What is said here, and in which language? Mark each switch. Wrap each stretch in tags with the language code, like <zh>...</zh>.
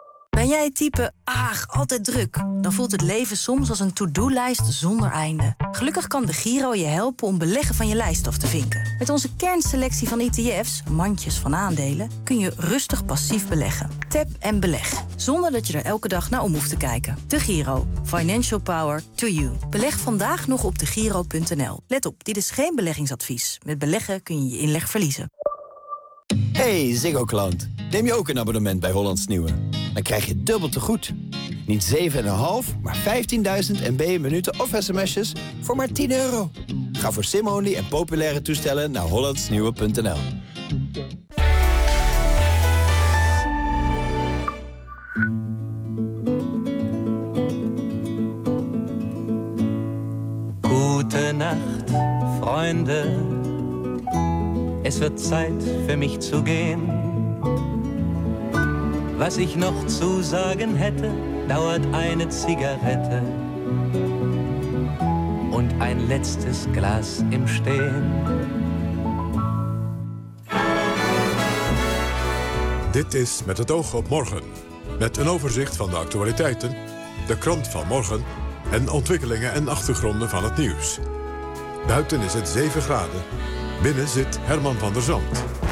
<nl>Ben jij het type, altijd druk? Dan voelt het leven soms als een to-do-lijst zonder einde. Gelukkig kan de Giro je helpen om beleggen van je lijst af te vinken. Met onze kernselectie van ETF's, mandjes van aandelen, kun je rustig passief beleggen. Tap en beleg, zonder dat je er elke dag naar om hoeft te kijken.</nl> <en>De Giro, financial power to you.</en> <nl>Beleg vandaag nog op degiro.nl. Let op, dit is geen beleggingsadvies. Met beleggen kun je je inleg verliezen. Hey, Ziggo-klant. Neem je ook een abonnement bij Hollands Nieuwe? Dan krijg je dubbel te goed. Niet 7,5, maar 15.000 MB minuten of sms'jes voor maar 10 euro. Ga voor sim-only en populaire toestellen naar hollandsnieuwe.nl. Goedenacht, vrienden.</nl> <de>Ende. Es wird Zeit für mich zu gehen. Was ich noch zu sagen hätte, dauert eine Zigarette und ein letztes Glas im Stehen.</de> <nl>Dit is Met het oog op morgen. Met een overzicht van de actualiteiten, de krant van morgen en ontwikkelingen en achtergronden van het nieuws. Buiten is het 7 graden. Binnen zit Herman van der Zand.</nl>